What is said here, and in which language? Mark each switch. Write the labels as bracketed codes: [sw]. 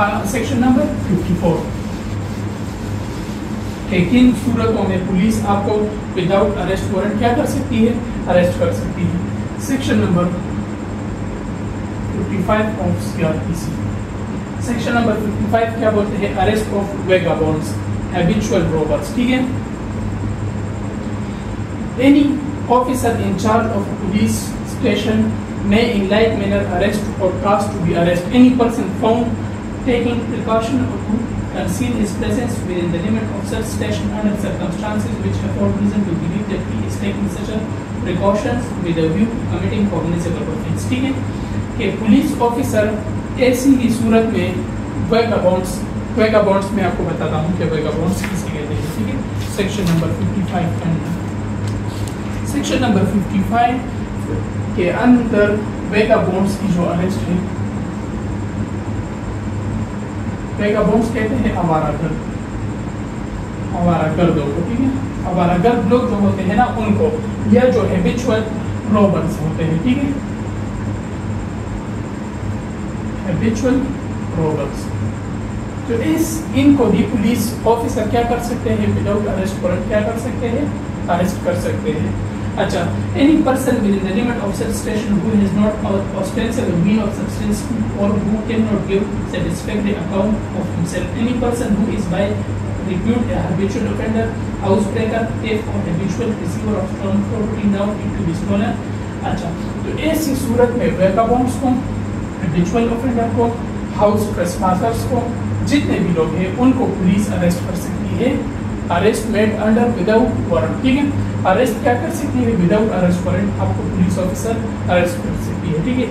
[hi] Section number 54 कि किन सूरतों में पुलिस आपको विदाउट अरेस्ट वारंट क्या कर सकती है, अरेस्ट कर सकती है। Section number 55 of CrPC. Section number 55 क्या बोलते हैं, अरेस्ट ऑफ वेगाबॉन्ड्स, हैबिचुअल रोबर्स, ठीक है। [en] any officer in charge of police station may in like manner arrest or cause to be arrested any person found taking precaution to conceal his presence within the limit of such station under circumstances which afford reason to believe that he is taking such a precautions with a view to committing cognizable offence, [hi] ठीक है। कि police officer ऐसी ही सूरत में वेगाबॉन्ड्स में आपको बताता हूँ कि वेगाबॉन्ड्स किसे कहते हैं, ठीक है। सेक्शन नंबर 55 के अंदर, सेक्शन नंबर 55 के अंदर वेगाबॉन्ड्स की जो अरेस्ट है, वेगाबॉन्ड्स कहते हैं आवारागर्द, आवारागर्दों को, ठीक है। आवारागर्द लोग जो होते हैं ना उनको, या जो हैबिचुअल रॉबर्स होते हैं, ठीक है, हैबिचुअल रॉबर्स, तो इनको भी पुलिस ऑफिसर क्या कर सकते हैं, विदाउट अरेस्ट वारंट क्या कर सकते हैं, अरेस्ट कर सकते हैं। [en] अच्छा, any person within the limit of such station who has not ostensible mean of substance or who cannot give satisfactory account of himself, any person who is by repute a habitual offender, housebreaker, thief or habitual receiver of stolen property now to be stolen। [hi] अच्छा, तो ऐसी सूरत में वेगाबॉन्ड्स को, habitual offender को, house ट्रेसपासर्स को, जितने भी लोग हैं उनको पुलिस अरेस्ट कर सकती है, arrest made under without warrant, ठीक है। अरेस्ट क्या कर सकती है, विदाउट अरेस्ट वारंट आपको पुलिस ऑफिसर अरेस्ट कर सकती है, ठीक है।